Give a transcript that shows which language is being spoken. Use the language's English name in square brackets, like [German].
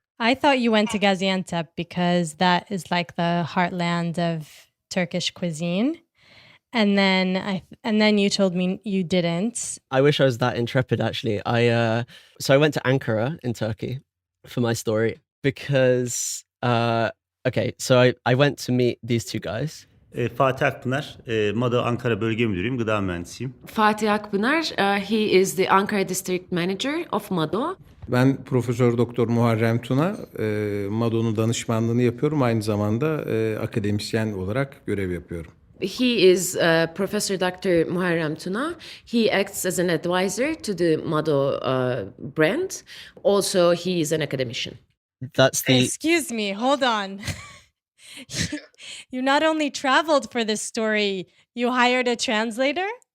[English] I thought you went to Gaziantep because that is like the heartland of Turkish cuisine. And then you told me you didn't. I wish I was that intrepid, actually. So I went to Ankara in Turkey for my story because, so I went to meet these 2 guys. [Turkish] Fatih Akpınar, Moda Ankara Bölge Müdürüyüm, gıda mühendisiyim. [English] Fatih Akpınar, he is the Ankara District Manager of MADO. [Turkish] Ben Profesör Doktor Muharrem Tuna, MADO'nun danışmanlığını yapıyorum. Aynı zamanda akademisyen olarak görev yapıyorum. [English] He is Professor Dr. Muharrem Tuna. He acts as an advisor to the MADO brand. Also, he is an academician. Excuse me, hold on. You not only traveled for this story, you hired a translator?